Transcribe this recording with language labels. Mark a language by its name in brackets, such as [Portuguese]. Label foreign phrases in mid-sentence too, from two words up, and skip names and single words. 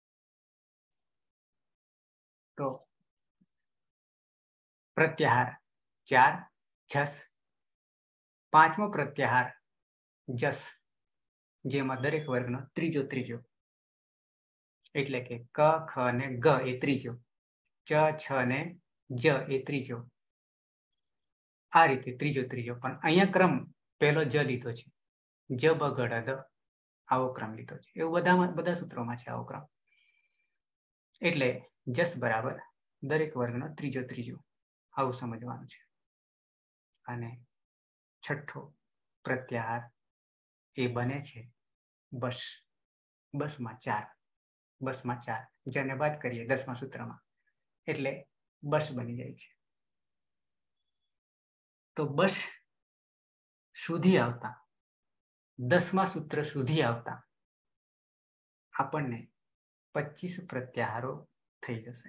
[Gujarati] તો પ્રત્યાહાર 4 ઝસ, પાંચમો પ્રત્યાહાર જસ, જેમાં દરેક વર્ગનો ત્રીજો ત્રીજો એટલે કે ક ખ ને ગ એ ત્રીજો, ચ છ ને જ એ ત્રીજો, આ રીતે ત્રીજો ત્રીજો। પણ અહીંયા ક્રમ પહેલો જ લીધો છે, જ બ ગ ડ દ આવો ક્રમ લીધો છે। એવું બધા સૂત્રોમાં છે આવો ક્રમ। એટલે જસ બરાબર દરેક વર્ગનો ત્રીજો ત્રીજો આવું સમજવાનું છે। અને છઠ્ઠો પ્રત્યાહાર એ બને છે બસ। બસ મેં 4, બસ મેં 4 જેને બાત કરીએ 10મા સૂત્ર મેં એટલે બસ બની જાય છે। તો બસ સુધી આવતા 10મા સૂત્ર સુધી આવતા આપણને 25 પ્રત્યાહારો થઈ જશે।